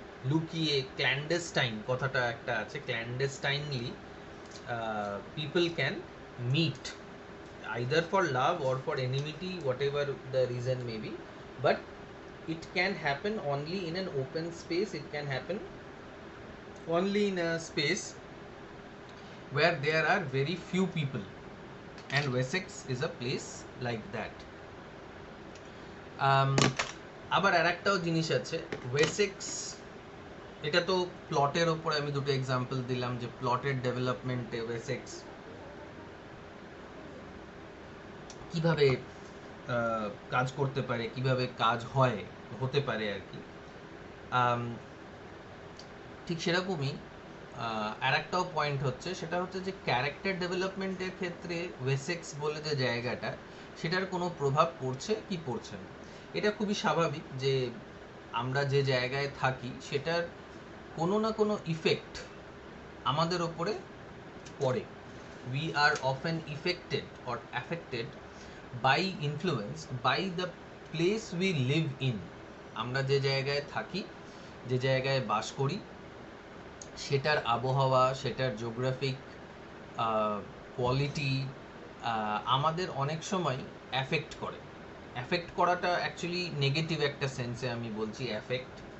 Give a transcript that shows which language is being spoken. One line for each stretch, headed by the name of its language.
Bangla: লুকিয়ে ক্ল্যান্ডেস্টাইন কথাটা একটা আছে,
English: Clandestinely people can meet either for love or for enmity, whatever the reason may be, but it can happen only in an open space. It can happen only in a space where there are very few people, and Wessex is a place like that.
Bangla: আবার আরেকটাও জিনিস আছে, Wessex, এটা তো প্লটের ওপরে আমি দুটো এক্সাম্পল দিলাম যে প্লটের ডেভেলপমেন্টে ওয়েসেক্স কিভাবে কাজ করতে পারে, কিভাবে কাজ হতে পারে আর কি। ঠিক সেরকমই আর একটাও পয়েন্ট হচ্ছে, সেটা হচ্ছে যে ক্যারেক্টার ডেভেলপমেন্টের ক্ষেত্রে ওয়েসেক্স বলে যে জায়গাটা, সেটার কোনো প্রভাব পড়ছে কি পড়ছে না। এটা খুবই স্বাভাবিক যে আমরা যে জায়গায় থাকি সেটার কোনো না কোনো ইফেক্ট আমাদের ওপরে পড়ে।
English: We are often affected or affected by influenced by the place we live in.
Bangla: আমরা যে জায়গায় থাকি, যে জায়গায় বাস করি, সেটার আবহাওয়া, সেটার জিওগ্রাফিক কোয়ালিটি আমাদের অনেক সময় অ্যাফেক্ট করে। অ্যাফেক্ট করাটা অ্যাকচুয়ালি নেগেটিভ একটা সেন্সে আমি বলছি, অ্যাফেক্ট।